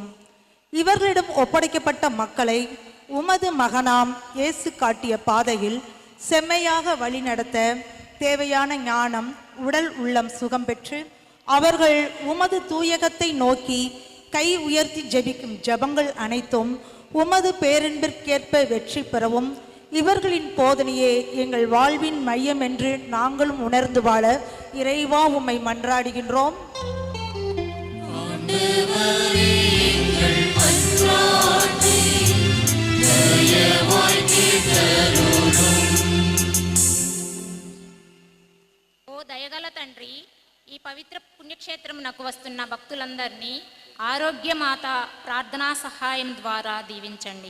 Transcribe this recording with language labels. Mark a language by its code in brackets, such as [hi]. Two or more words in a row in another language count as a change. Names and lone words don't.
[ta] இவர்களிடம் ஒப்படைக்கப்பட்ட மக்களை உமது மகனாம் இயேசு காட்டிய பாதையில் செம்மையாக வழிநடத்த தேவையான ஞானம், உடல் உள்ளம் சுகம் பெற்று அவர்கள் உமது தூயகத்தை நோக்கி கை உயர்த்தி ஜெபிக்கும் ஜெபங்கள் அனைத்தும் உமது பேரன்பிற்கேற்ப வெற்றி பெறவும், இவர்களின் போதனையே எங்கள் வாழ்வின் மையம் என்று நாங்களும் உணர்ந்து வாழ இறைவா உம்மை மன்றாடுகின்றோம். [te] ఓ దయగల తండ్రి, ఈ పవిత్ర పుణ్యక్షేత్రమునకు వస్తున్న భక్తులందరినీ ఆరోగ్యమాత ప్రార్థనా సహాయం ద్వారా దీవించండి.